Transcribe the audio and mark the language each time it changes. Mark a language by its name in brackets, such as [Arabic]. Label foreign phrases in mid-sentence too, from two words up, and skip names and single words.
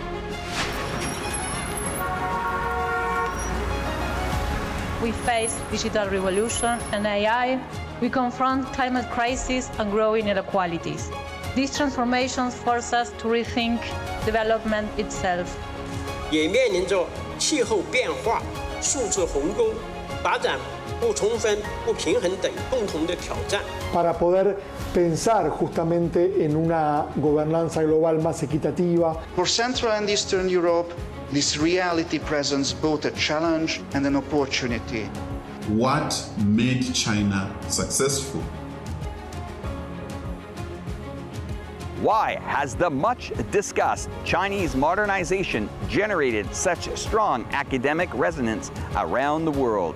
[English] We face digital revolution and AI. We confront climate crisis and growing inequalities. These transformations force us to rethink development itself. [Chinese] 也面临着气候变化、数字鸿沟、发展不充分、不平衡等共同的挑战。 [Spanish] Para poder pensar justamente en una gobernanza global más equitativa. [English] For Central and Eastern Europe, this reality presents both a challenge and an opportunity. What made China successful? Why has the much-discussed Chinese modernization generated such strong academic resonance around the world?